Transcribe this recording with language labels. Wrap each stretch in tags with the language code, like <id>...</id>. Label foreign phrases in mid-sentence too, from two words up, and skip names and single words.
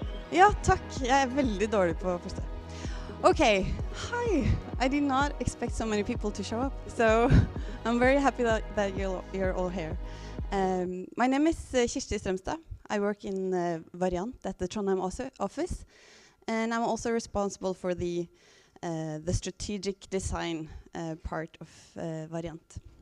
<no>Ja, takk. Jeg er veldig dårlig på første.</no> <en>Okay, hi. I did not expect so many people to show up, so I'm very happy that you're all here. My name is Kirsti Strømstad. I work in Variant at the Trondheim office, and I'm also responsible for the strategic design part of Variant.</en>